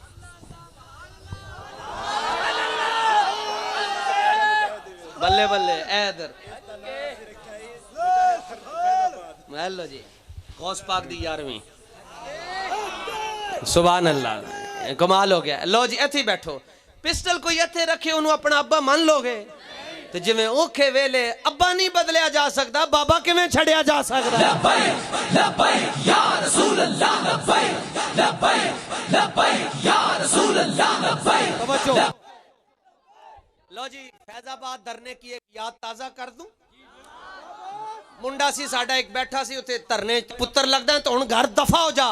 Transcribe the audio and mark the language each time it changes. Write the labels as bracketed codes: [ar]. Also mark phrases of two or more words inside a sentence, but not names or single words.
[pa] بلے بلے ادھر لو جی، غوث پاک دی 11ویں. [ar] سبحان الله, [ur] کمال ہو گیا. [pa] لو جی اتھے بیٹھو. پسٹل کوئی اتھے رکھے انہوں نے اپنا ابا مان لوگے؟ تو جویں اوکھے ویلے ابا نہیں بدلیا جا سکتا، بابا کویں چھڈیا جا سکتا? [ar] لبيك لبيك يا رسول الله لبيك لبيك لبيك يا رسول الله لبيك. [ur] توجہ. [pa] لو جی [ur] فیض آباد دھرنے کی ایک یاد تازہ کر دوں. [pa] منڈا سی ساڈا ایک بیٹھا سی اوتھے دھرنے، پتر لگدا تو ہن گھر دفع ہو جا.